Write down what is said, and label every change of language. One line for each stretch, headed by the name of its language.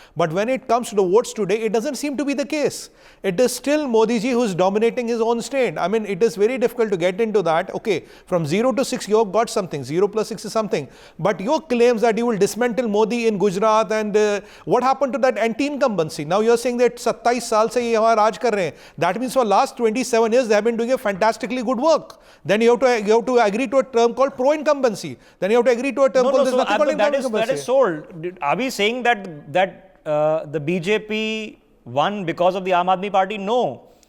English: But when it comes to the votes today, it doesn't seem to be the case. It is still Modi ji who is dominating his own state. I mean, it is very difficult to get into that. Okay, from 0 to 6 you have got something, 0 plus 6 is something. But your claims that you will dismantle Modi in Gujarat, and what happened to that anti-incumbency? Now you are saying that
Hindi: 27 साल से ये यहाँ राज कर रहे हैं.
English: That means for last 27 years they have been doing a fantastically good work. Then you have to agree to a term called pro-incumbency. Then you have to agree to a term called so nothing called incumbency. That is sold. Are we saying that the BJP won because of the Aam Aadmi Party? No.